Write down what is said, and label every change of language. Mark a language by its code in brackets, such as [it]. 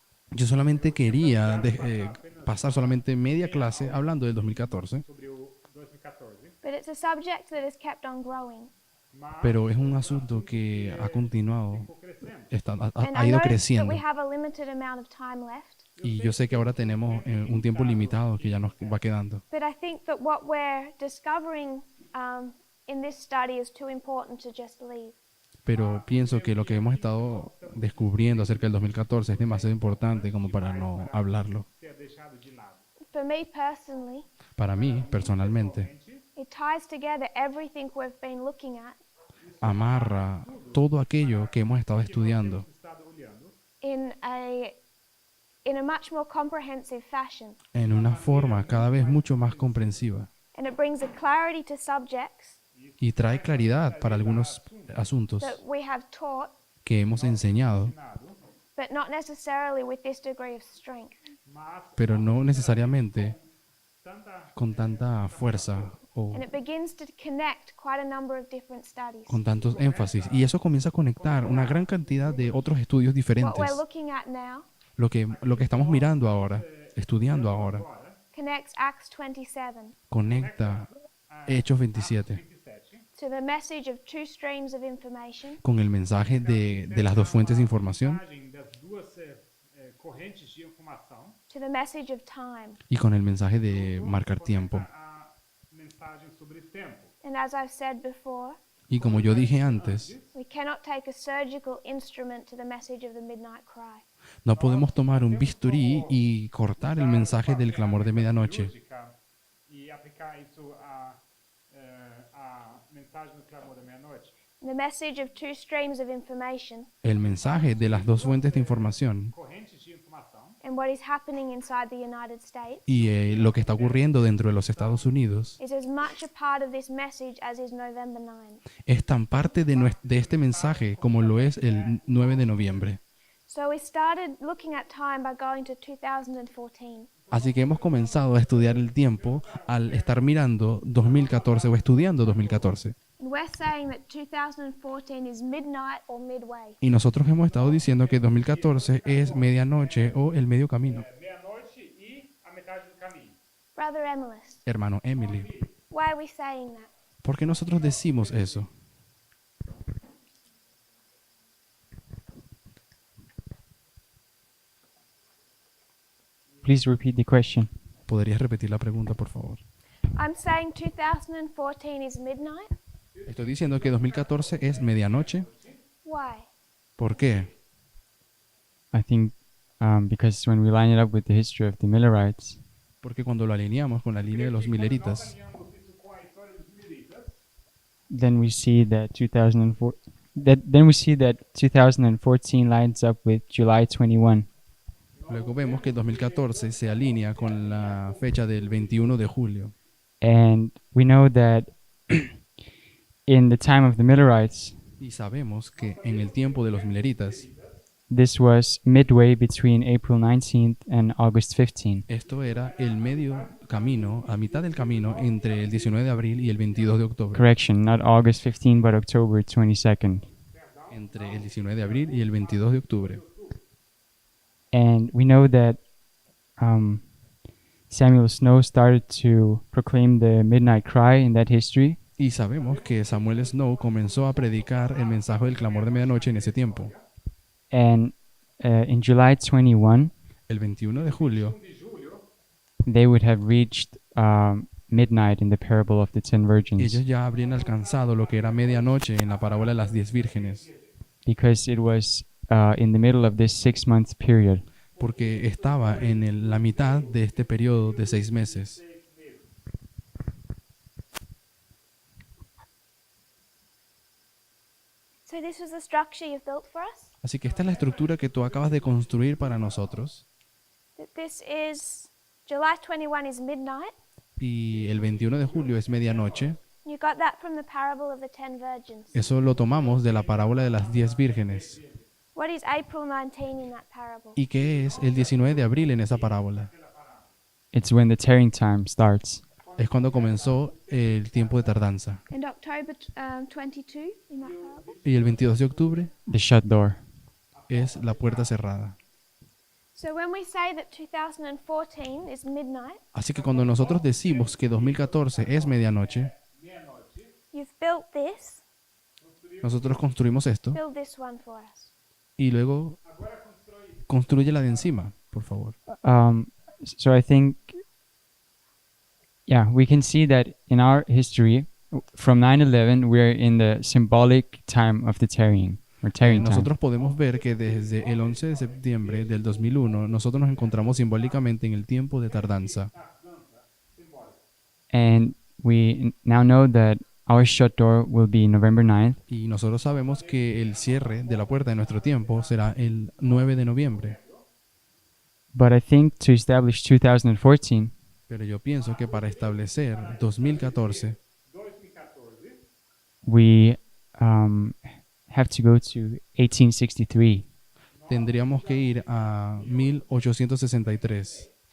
[es] Yo solamente quería pasar solamente media clase hablando del 2014, [pt] sobre o 2014, [en] but it's a subject that has kept on growing. [es] pero es un asunto que ha continuado, [pt] ficou crescendo. [en] And [es] ha [en] I [es] ido [en] know that [es] creciendo. [en] we have a limited amount of time left, [es] Y yo sé que ahora tenemos un tiempo limitado que ya nos va quedando. [en] but I think that what we're discovering in this study is too important to just leave. [es] Pero pienso que lo que hemos estado descubriendo acerca del 2014 es demasiado importante como para no hablarlo. [pt] Ser deixado de lado. [en] For me personally, [es] Para mí, personalmente, [en] it ties together everything we've been looking at [es] amarra todo aquello que hemos estado estudiando [pt] Estado olhando [en] in a much more comprehensive fashion, [es] en una forma cada vez mucho más comprensiva [en] and it brings a clarity to subjects [es] y trae claridad para algunos asuntos [en] that we have taught, [es] que hemos enseñado, [en] but not necessarily with this degree of strength. [pt] mas [es] pero no necesariamente tanta con tanta fuerza o [en] And it begins to connect quite a number of different studies. [es] con tantos énfasis. Y eso comienza a conectar una gran cantidad de otros estudios [en] What [es] diferentes. [en] we're looking at now [es] Lo que estamos mirando ahora, estudiando ahora, [en] connects Acts 27 [es] conecta Hechos 27 27, [en] to the message of two streams of information [es] con el mensaje de las dos fuentes de información [pt] mensagem das duas correntes de informação, [en] to the message of time. [es] y con el mensaje de marcar tiempo. [pt] a mensagem sobre tempo. [en] And as I've said before, [es] Y como yo dije antes, [en] we cannot take a surgical instrument to the message of the midnight cry. [es] no podemos tomar un bisturí y cortar el mensaje del clamor de medianoche [pt] Cirúrgica e aplicar isso a mensagem do clamor da meia-noite. [en] The message of two streams of information [es] el mensaje de las dos fuentes de información [pt] Correntes de informação [en] and what is happening inside the United States [es] y lo que está ocurriendo dentro de los Estados Unidos [en] is as much a part of this message as is November 9. [es] es tan parte de este mensaje como lo es el 9 de noviembre. [en] So we started looking at time by going to 2014. [es] Así que hemos comenzado a estudiar el tiempo al estar mirando 2014 o estudiando 2014. [en] And we're saying that 2014 is midnight or midway. [es] Y nosotros hemos estado diciendo que 2014 es medianoche o el medio camino. [pt] meia-noite e a metade do caminho. [en] Brother Emilis, [es] Hermano Emily, [en] why are we saying that? [es] ¿por qué nosotros decimos eso? [en] Please repeat the question. [es] ¿Podrías repetir la pregunta, por favor? [en] I'm saying 2014 is midnight. [es] Estoy diciendo que 2014 es medianoche. [en] Why? [es] ¿Por qué? [en] I think because when we line it up with the history of the Millerites, [es] Porque cuando lo alineamos con la línea de los Milleritas, [pt] Alinhamos isso com a história dos mileritas, [en] then we see that 2014 lines up with July 21. [es] luego vemos que 2014 se alinea con la fecha del 21 de julio. [en] And we know that in the time of the Millerites, [es] Y sabemos que en el tiempo de los Milleritas, [en] this was midway between April 19th and August 15th. [es] esto era el medio camino, a mitad del camino entre el 19 de abril y el 22 de octubre. [en] Correction, not August 15th, but October 22nd. [es] Entre el 19 de abril y el 22 de octubre. [en] And we know that Samuel Snow started to proclaim the midnight cry in that history. [es] Y sabemos que Samuel Snow comenzó a predicar el mensaje del clamor de medianoche en ese tiempo. [en] And in July 21, [es] El 21 de julio, [en] they would have reached midnight in the parable of the 10 virgins, [es] ellos ya habrían alcanzado lo que era medianoche en la parábola de las 10 vírgenes, [en] because it was in the middle of this 6-month period. [es] porque estaba en la mitad de este periodo de 6 meses. [en] So this was the structure you've built for us? [es] Así que esta es la estructura que tú acabas de construir para nosotros. [en] That this is July 21 is midnight. [es] y el 21 de julio es medianoche. [en] You got that from the parable of the 10 virgins. [es] Eso lo tomamos de la parábola de las 10 vírgenes. [en] What is April 19 in that parable? [es] ¿Y qué es el 19 de abril en esa parábola? [en] It's when the tearing time starts. [es] Es cuando comenzó el tiempo de tardanza. [en] And October 22 in that parable? [es] Y el 22 de octubre [en] The shut door. [es] es la puerta cerrada. [en] So when we say that 2014 is midnight, [es] Así que cuando nosotros decimos que 2014 es medianoche, [en] you've built this. [es] nosotros construimos esto [en] Build this one for us. [es] y luego construye la de encima, por favor. [en] So I think, yeah, we can see that in our history, from 9/11, we're in the symbolic time of the tarrying, or tarrying time. [es] Nosotros podemos ver que desde el 11 de septiembre del 2001 nosotros nos encontramos simbólicamente en el tiempo de tardanza. [en] And we now know that our shut door will be November 9th. [es] Y nosotros sabemos que el cierre de la puerta de nuestro tiempo será el 9 de noviembre. [en] But I think to establish 2014, [es] Pero yo pienso que para establecer 2014 [en] we have to go to 1863. [es] tendríamos que ir a 1863.